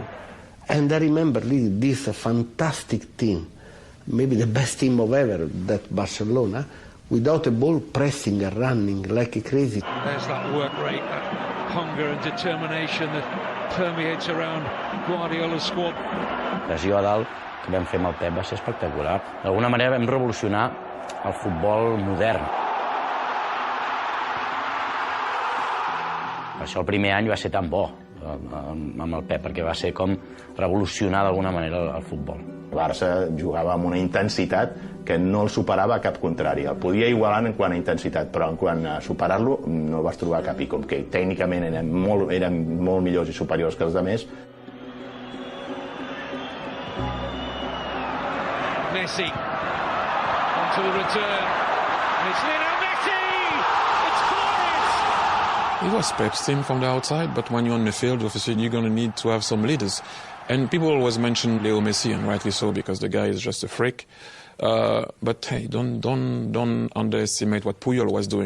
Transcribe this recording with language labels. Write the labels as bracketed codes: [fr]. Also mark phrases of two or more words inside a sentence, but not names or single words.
[en] And I remember leading this fantastic team, maybe the best team of ever, that Barcelona, without a ball, pressing and running like crazy. There's that work rate, that hunger and determination that permeates around Guardiola's squad. [ca] Pressió a dalt que vam fer amb el Pep va ser espectacular. D'alguna manera vam revolucionar el futbol modern. Per això el primer any va ser tan bo amb el Pep, perquè va ser com revolucionar d'alguna manera el futbol. El Barça jugava amb una intensitat que no el superava cap contrari. El podia igualar en quant a intensitat, però en quant a superar-lo no el vas trobar cap. I com que tècnicament eren molt millors i superiors que els altres. [en] Messi onto the return. It's Lionel Messi! It's glorious! It was Pep's team from the outside, but when you're on the field, obviously you're going to need to have some leaders. And people always mention Leo Messi, and rightly so, because the guy is just a freak. But hey, don't underestimate what Puyol was doing.